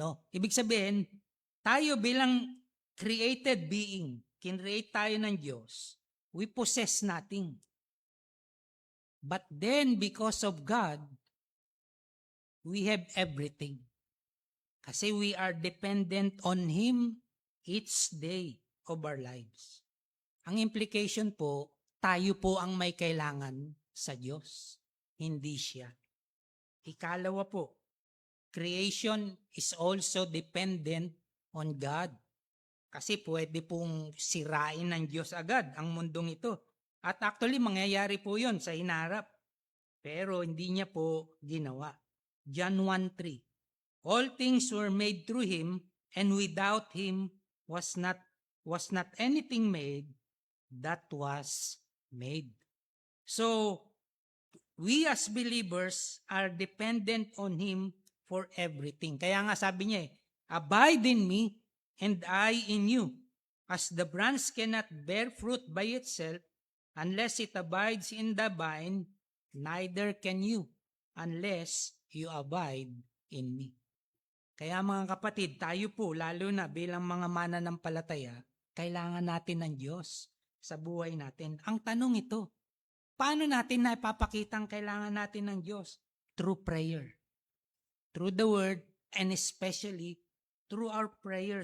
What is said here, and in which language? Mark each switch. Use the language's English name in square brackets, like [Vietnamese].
[Filipino] Ibig sabihin, tayo bilang [English] created being, [Filipino] kinreate tayo ng Diyos, [English] we possess nothing. But then, because of God, we have everything. [Filipino] Kasi [English] we are dependent on Him each day of our lives. [Filipino] Ang implication po, tayo po ang may kailangan sa Diyos, hindi siya. Ikalawa po, [English] creation is also dependent on God. [Filipino] Kasi pwede pong sirain ng Diyos agad ang mundong ito. At actually, mangyayari po yun sa hinarap. Pero hindi niya po ginawa. John 1:3. [English] All things were made through Him, and without Him was not anything made that was made. So, we as believers are dependent on Him for everything. [Filipino] Kaya nga sabi niya [English] abide in me and I in you. As the branch cannot bear fruit by itself Unless it abides in the vine, neither can you, unless you abide in me. [Filipino] Kaya mga kapatid, tayo po, lalo na bilang mga mananampalataya, kailangan natin ng Diyos sa buhay natin. Ang tanong ito, paano natin naipapakita ang kailangan natin ng Diyos? [English] Through prayer. Through the Word, and especially through our prayer.